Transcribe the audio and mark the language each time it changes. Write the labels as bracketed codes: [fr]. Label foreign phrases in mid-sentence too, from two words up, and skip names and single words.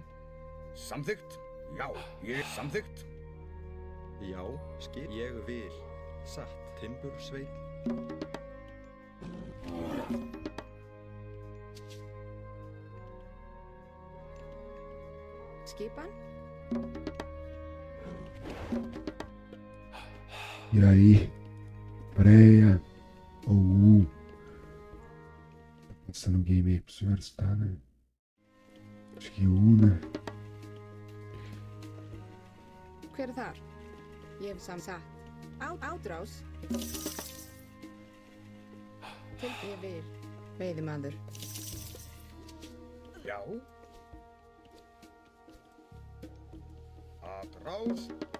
[is] Samþykkt. Já, ég samþykkt. Já, skip. Ég vil. Satt. Timbursveit. Skipan. [pt] E aí? Freia. Ou Tá passando o game aí pro senhor estar, né? Acho que né? [is] Hver er þar? Ég vil satt. Átrás. Ég vil. Veiðimaður. Já. Atrás.